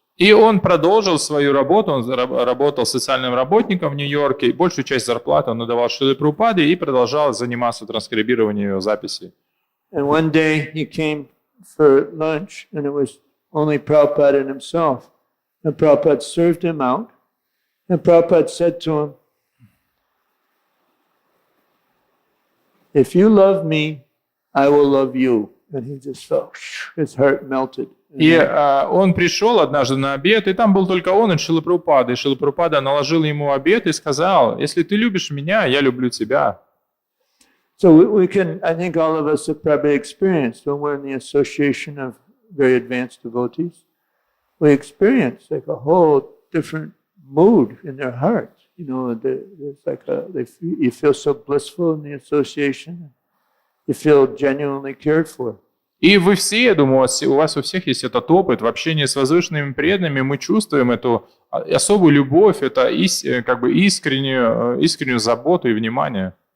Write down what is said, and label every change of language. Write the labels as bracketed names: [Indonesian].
[Russian] И он продолжил свою работу, он работал социальным работником в Нью-Йорке, и большую часть зарплаты он отдавал Шриле Прабхупаде и продолжал заниматься транскрибированием ее записей. [English] And one day he came for lunch, and it was only Prabhupada and himself. And Prabhupada served him out, and Prabhupada said to him, if you love me, I will love you. And he just felt, his heart melted. [Russian] И он пришел однажды на обед, и там был только он и Шрила Прабхупада. И Шрила Прабхупада наложил ему обед и сказал, если ты любишь меня, я люблю тебя. [English] So we can, I think all of us have probably experienced when we're in the association of very advanced devotees, we experience like a whole different mood in their hearts. You know, it's like you feel so blissful in the association. You feel genuinely cared for. [Russian] И вы все, я думаю, у вас у всех есть этот опыт. В общении с возвышенными преданными мы чувствуем эту особую любовь, это как бы искреннюю заботу и внимание.